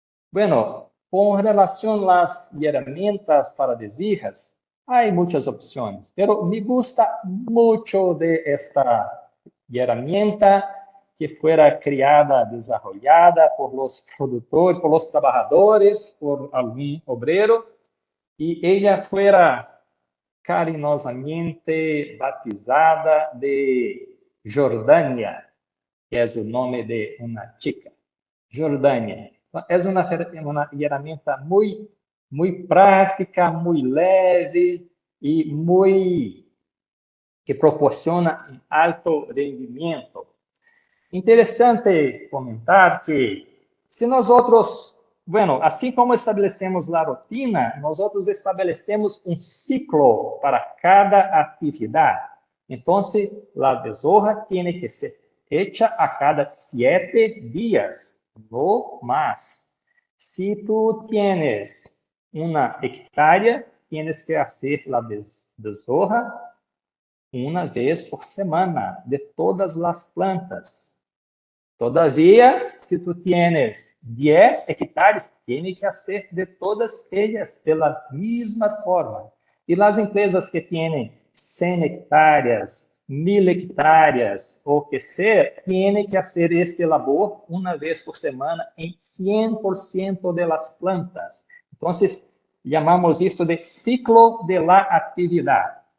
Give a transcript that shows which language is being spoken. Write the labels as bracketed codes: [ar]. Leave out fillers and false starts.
[pt] Bueno, com relação às ferramentas para desirras, há muitas opções, pero me gusta muito de esta herramienta que fuera criada, desarrollada por los produtores, por los trabajadores, por algum obreiro, e ela fuera carinhosamente batizada de Jordânia, que é o nome de uma chica. Jordânia. É uma ferramenta muito [es] muy práctica, muy leve y muy que proporciona un alto rendimiento. [pt] Interessante comentar que se nós outros, bueno, assim como estabelecemos a rotina, nós outros estabelecemos um ciclo para cada atividade. Então, a besorra tem que ser hecha a cada 7 dias, no mais. Se tu tienes uma hectárea, tienes que fazer a besorra uma vez por semana de todas as plantas. [es] Todavia, se tu tienes 10 hectares, tiene que hacer de todas ellas de la misma forma. [pt] E as empresas que têm 100 hectáreas, 1000 hectáreas, ou que ser, tienen que hacer este labor uma vez por semana em 100% de las plantas. Então, chamamos isto de ciclo de la atividade.